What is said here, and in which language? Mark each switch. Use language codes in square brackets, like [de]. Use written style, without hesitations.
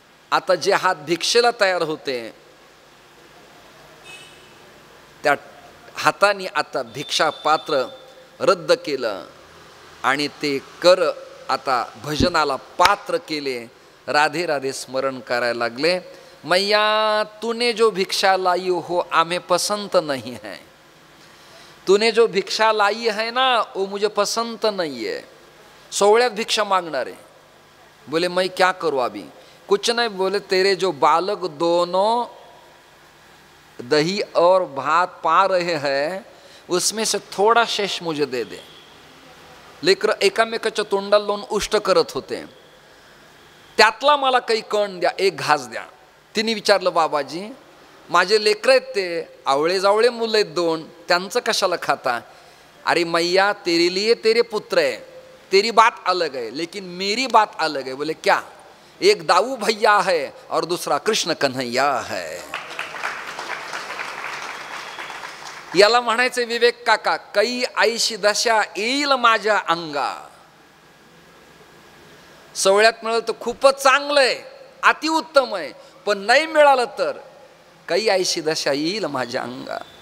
[mr] आता जे हात भिक्षेला तयार होते त्या हाताने आता भिक्षा पात्र रद्द केलं आणि ते कर आता भजनाला पात्र केले. राधे राधे स्मरण करायला लागले. [hi] मैया तूने जो भिक्षा लाई हो हमें पसंद नहीं है. तूने जो भिक्षा लाई है ना वो मुझे पसंद नहीं है. [mr] सोवळ्यात भिक्षा मांगणारे [hi] बोले मैं क्या करूँ अभी. कुछ नहीं. बोले तेरे जो बालक दोनों दही और भात पा रहे हैं उसमें से थोड़ा शेष मुझे दे दे. [mr] लेकर एकामेकाच्या तोंडाला लावून उष्ट करत होते. त्यातला मला काही कण द्या, एक घास द्या. तिने विचारलं बाबाजी माझे लेकर आहेत ते आवळे जावळे मुलं आहेत दोन, त्यांचं कशाला खाता. [hi] अरे मैया तेरे लिए तेरे पुत्र है, तेरी बात अलग है लेकिन मेरी बात अलग है. बोले क्या. एक दाऊ भैया है और दूसरा कृष्ण कन्हैया है. [mr] याला म्हणायचे विवेक काका, कै आईशी दशा येईल माझ्या अंगा. सोहळ्यात मिळालं तर खूपच चांगलं आहे, अतिउत्तम आहे, पण नाही मिळालं तर काही आईशी दशा येईल माझ्या अंगा.